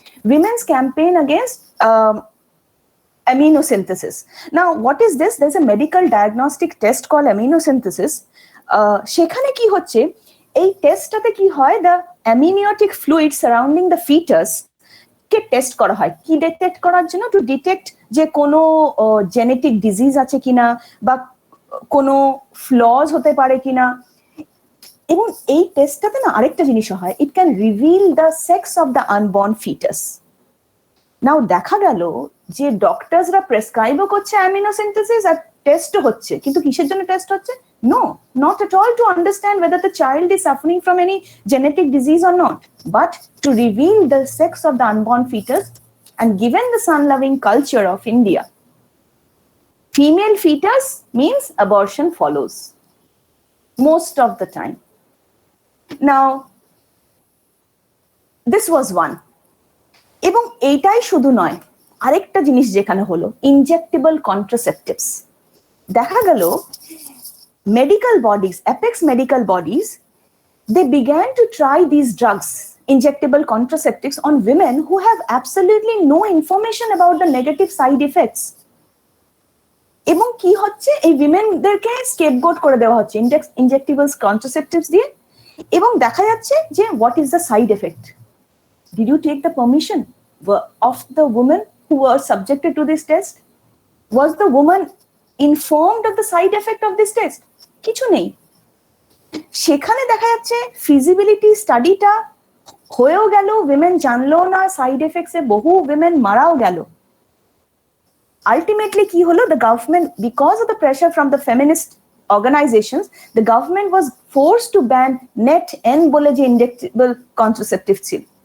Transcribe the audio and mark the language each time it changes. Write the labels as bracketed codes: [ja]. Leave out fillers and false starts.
[en] Women's campaign against aminosynthesis. Now what is this? There's a medical diagnostic test called aminosynthesis. [bn] Shekhane ki hocche, ei test tate ki hoy, [en] the amniotic fluid surrounding the fetus [bn] K test করা হয়। কি detect করার জন্য? To detect যে কোনো genetic disease আছে কিনা, বা কোনো ফ্লজ হতে পারে কিনা। এবং এই টেস্টটাতে না আরেকটা জিনিস হয়, [en] It can reveal the sex of the unborn foetus. [bn] নাও দেখা গেল যে ডক্টরসরা প্রেসক্রাইবও করছে অ্যামিনোসিনথেসিস আর টেস্টও হচ্ছে, কিন্তু কিসের জন্য টেস্ট হচ্ছে? [en] No, not at all to understand whether the child is suffering from any genetic disease or not, but to reveal the sex of the unborn fetus. And given the son-loving culture of India, female fetus means abortion follows most of the time. Now, this was one. [bn] এবং এইটাই শুধু নয়, আরেকটা জিনিস যেখানে হলো injectable contraceptives. দেখা গেল [en] medical bodies, apex medical bodies, they began to try these drugs, injectable contraceptives, on women who have absolutely no information about the negative side effects. [bn] এবং কি হচ্ছে, এই উইমেনদেরকে স্কেপগোট করে দেওয়া হচ্ছে ইনজেক্টেবল কন্ট্রাসেপটিভস দিয়ে, এবং দেখা যাচ্ছে যে [en] What is the side effect. Did you take the permission of the women who were subjected to this test? Was the woman informed of the side effect of this test? [bn] কিছু নেই। সেখানে দেখা যাচ্ছে ফিজিবিলিটি স্টাডিটা হয়েও গেল, women জানলো না side এফেক্টসে, বহু উইমেন মারাও গেল। আলটিমেটলি কি হলো, [en] the government, because of the pressure from the feminist organizations, the government was forced to ban NET-N [bn] বলে যে [en] injectable contraceptive ছিল।